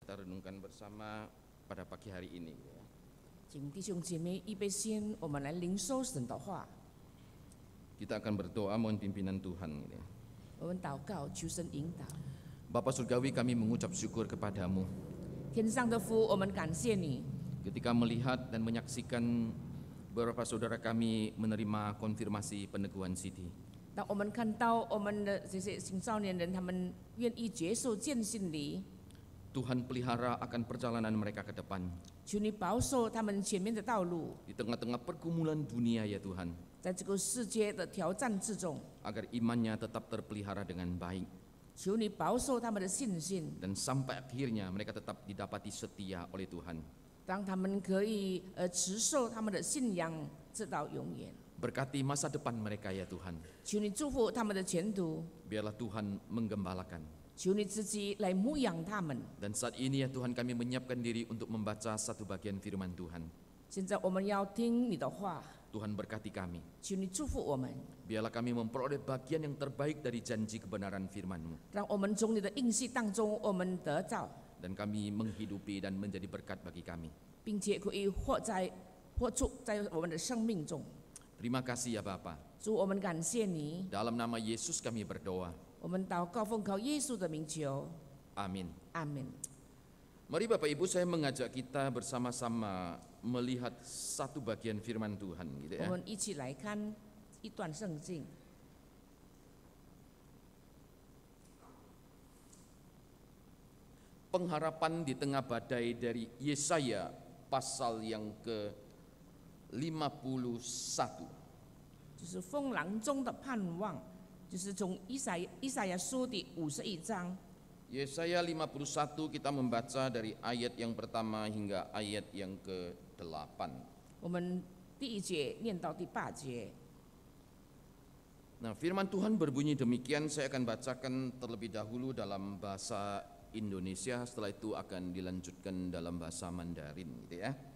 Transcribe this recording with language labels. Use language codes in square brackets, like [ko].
[id] renungkan bersama pada pagi hari ini. [zh] 请弟兄姐妹预备心，我们来领受神的话。 [id] Kita akan berdoa mohon pimpinan Tuhan. [zh] 我们祷告，求神引导。 [id] Bapa Surgawi, kami mengucap syukur kepadamu [zh] 天上的父，我们感谢你， [id] ketika melihat dan menyaksikan beberapa saudara kami menerima konfirmasi peneguhan Siti. [zh] 当我们看到我们的这些青少年人，他们愿意接受见信礼， [id] Tuhan pelihara akan perjalanan mereka ke depan [zh] 求你保守他们前面的道路， [id] di tengah-tengah pergumulan dunia ya Tuhan, [zh] 在这个世界的挑战之中， [id] agar imannya tetap terpelihara dengan baik [zh] 求你保守他们的信心， [id] dan sampai akhirnya mereka tetap didapati setia oleh Tuhan. [zh] 让他们可以持守他们的信仰直到永远。 [id] Berkati masa depan mereka ya Tuhan. [zh] 求你祝福他们的前途， [id] Biarlah Tuhan menggembalakan. [zh] 求你自己来牧养他们。 [id] Dan saat ini ya Tuhan, kami menyiapkan diri untuk membaca satu bagian firman Tuhan. [zh] 现在我们要听你的话， [id] Tuhan berkati kami. [zh] 求你祝福我们， [id] Biarlah kami memperoleh bagian yang terbaik dari janji kebenaran firman-Mu. [zh] 让我们从你的应许当中，我们得到， [id] Dan kami menghidupi dan menjadi berkat bagi kami. [zh] 并且可以活出在我们的生命中。 [id] Terima kasih ya Bapa. [zh] 主，我们感谢你， [id] Dalam nama Yesus kami berdoa. [zh] 我们祷告奉靠耶稣的名求， [id] Amin. [zh] 阿门。 [id] Mari Bapak Ibu, saya mengajak kita bersama-sama melihat satu bagian firman Tuhan gitu [zh] 我 [id] ya. [zh] 们一起来看一段圣经， [id] Pengharapan di tengah badai dari Yesaya pasal yang ke-51. [zh] 就是风浪中的盼望，就是从以赛亚书第51章。 [id] Yesaya 51 kita membaca dari ayat yang pertama hingga ayat yang ke-8. [zh] 我们第一节念到第8节。 [id] Nah, firman Tuhan berbunyi demikian, saya akan bacakan terlebih dahulu dalam bahasa Indonesia, setelah itu akan dilanjutkan dalam bahasa Mandarin gitu ya.